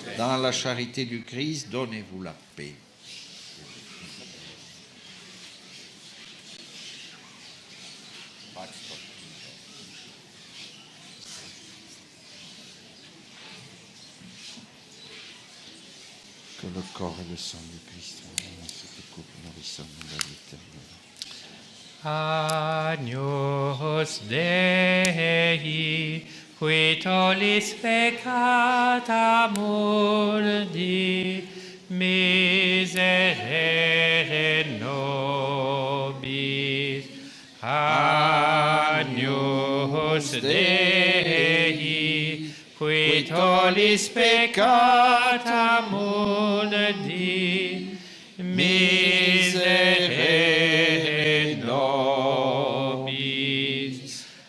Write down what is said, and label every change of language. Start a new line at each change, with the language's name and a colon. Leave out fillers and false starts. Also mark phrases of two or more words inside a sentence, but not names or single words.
French: Dans la charité du Christ, donnez-vous la paix. Que le corps et le sang du Christ se découpent, nourrissant la vie éternelle.
Latin: Agnus Dei, qui tollis peccata mundi, miserere nobis. Agnus Dei, qui tollis peccata mundi, miserere nobis.